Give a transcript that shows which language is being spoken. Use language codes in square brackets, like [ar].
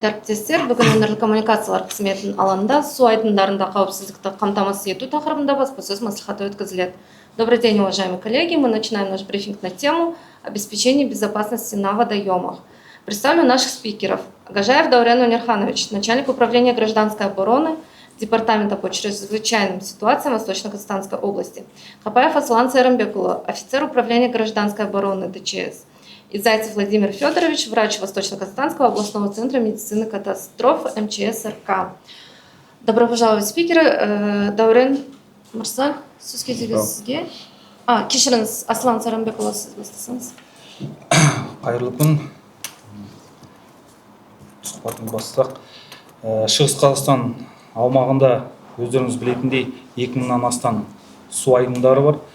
[kk] Әріптестер, бүгін өңірлік коммуникациялар қызметінің алаңында су айдындарында қауіпсіздікті қамтамасыз ету тақырыбында баспасөз мәслихаты өткізіледі. [ru] Добрый день, уважаемые коллеги. Мы начинаем наш брифинг на тему обеспечения безопасности на водоемах. Представлю наших спикеров. Агажаев Даурен Унирханович, начальник управления гражданской обороны Департамента по чрезвычайным ситуациям Восточно-Казахстанской области. Капаев Аслан Сайрамбекулы, офицер управления гражданской обороны ДЧС. И Зайцев Владимир Федорович, врач Восточно-Казахстанского областного центра медицины катастроф МЧС РК. Добро пожаловать, спикеры. [kk] Даурен Марсаль, сізге. Кешіріңіз, Аслан Сайрамбекулы, сіз бастасаңыз. Қайырлы күн. Сұхбатымызды бастасақ. Шығыс Қазақстан аумағында өздеріңіз білетіндей 2000-нан астам су айдындары бар.